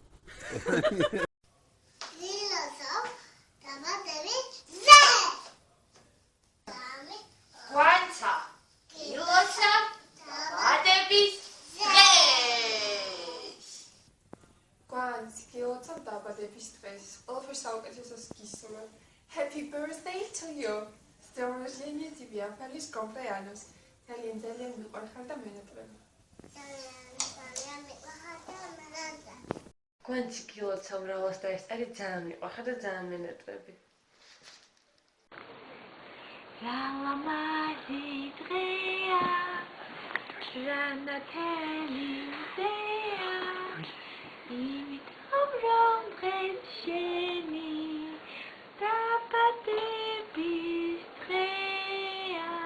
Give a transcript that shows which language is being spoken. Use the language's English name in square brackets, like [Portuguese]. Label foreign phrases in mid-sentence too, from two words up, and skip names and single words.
[Georgian] გილოცავ დაბადების დღეს. Quanta. გილოცავ დაბადების დღეს. Quantica, გილოცავ დაბადების დღეს. ყველაფერს საუკეთესოს გისურვებ. [English] Happy birthday to you. [Russian] С днем рождения тебя, [Spanish] feliz cumpleaños. [Georgian] ძალიან მიყვარხარ და მენატრები. კვანცი გილოცავ რაოს დაესწარი ძალიან მიყვარხარ და ძალიან მენატრები. ლამაზი დღეა, რანათელი მზეა, იმიტომ რომ დღეს შენი დაბადების დღეა.